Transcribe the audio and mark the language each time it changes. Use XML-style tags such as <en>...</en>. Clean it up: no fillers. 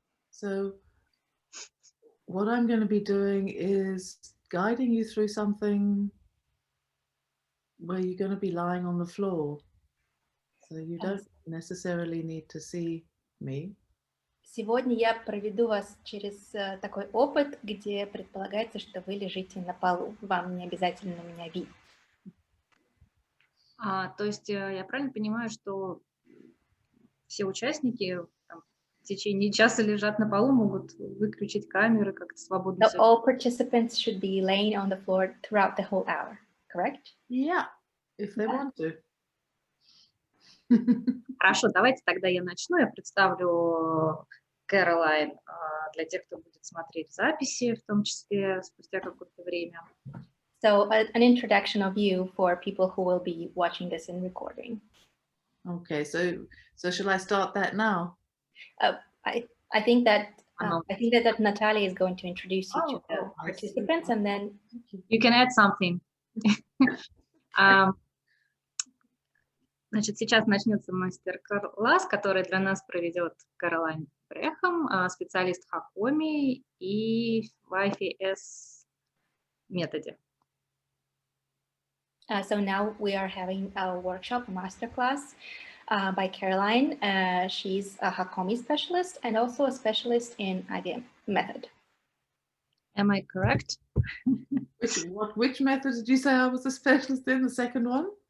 <en>So what I'm going to be doing is guiding you through something where you're going to be lying on the floor. So you don't necessarily need to see me.</en> <ru>Сегодня я проведу вас через такой опыт, где предполагается, что вы лежите на полу. Вам не обязательно меня видеть. То есть я правильно понимаю, что все участники там, в течение часа лежат на полу, могут выключить камеры, как-то свободно.</ru> <en>So all participants should be laying on the floor throughout the whole hour, correct? Yeah, if they want to.</en> <ru>Хорошо, давайте тогда я начну. Я представлю Кэролайн для тех, кто будет смотреть записи, в том числе спустя какое-то время.</ru> <en>So an introduction of you for people who will be watching this in recording. Okay, so shall I start that now? I think that Natalia is going to introduce you to the participants, and then you can add something.</en> <ru>Значит, сейчас начнется мастер-класс, который для нас проведет Кэролайн Брээм, специалист Хакоми и в IFS методе.</ru> <en>So now we are having a workshop, a masterclass by Kэролайн. She's a Hakomi specialist and also a specialist in IVM method. Am I correct? Which method did you say I was a specialist in? The second one?</en>